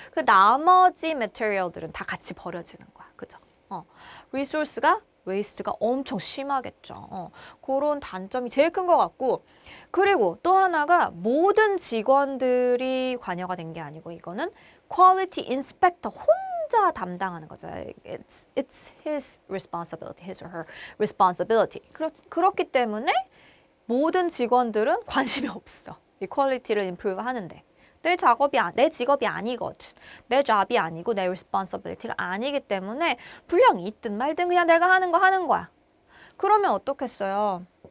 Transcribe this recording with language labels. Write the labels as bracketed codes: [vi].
[ko] 그 나머지 material들은 다 같이 버려지는 거야. 그죠? 리소스가 웨이스트가 엄청 심하겠죠. 그런 단점이 제일 큰 것 같고, 그리고 또 하나가 모든 직원들이 관여가 된 게 아니고 이거는 퀄리티 인스펙터 혼자 담당하는 거죠. [en] It's his responsibility, his or her responsibility. [ko] 그렇기 때문에 모든 직원들은 관심이 없어. 이 퀄리티를 임프루브 하는데. 내 직업이 아니거든. 내 잡이 아니고 내 responsibility가 아니기 때문에 불량이 있든 말든 그냥 내가 하는 거 하는 거야. 그러면 어떻겠어요?